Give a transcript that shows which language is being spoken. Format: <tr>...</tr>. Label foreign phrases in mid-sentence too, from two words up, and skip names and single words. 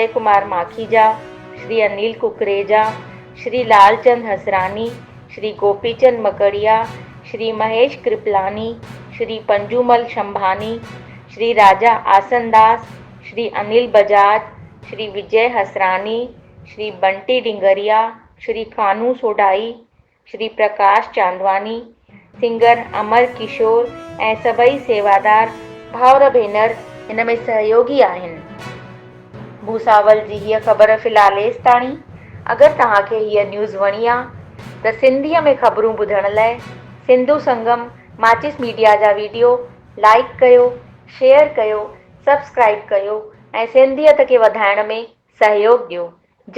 <sd>कुमार माखीजा, श्री अनिल कुकरेजा, श्री लालचंद हसरानी, श्री गोपीचंद मकड़िया, श्री महेश कृपलानी, श्री पंजूमल शंभानी, श्री राजा आसनदास, श्री अनिल बजाज, श्री विजय हसरानी, श्री बंटी डिंगरिया, श्री कानू सोढाई, श्री प्रकाश चांदवानी, सिंगर अमर किशोर ऐं सभई सेवादार भाउर भेनर हिन में सहयोगी आहिनि। भूसावल जी हीअ ख़बर फ़िलहाल एसि ताणी। अगरि तव्हांखे हीअ न्यूज़ वणी आहे त सिंधीअ में ख़बरूं ॿुधण लाइ सिंधु संगम माचिस मीडिया जा वीडियो लाइक कयो, शेयर कयो, सब्सक्राइब कयो ऐं सिंधियत खे वधाइण में सहयोग ॾियो।</sd>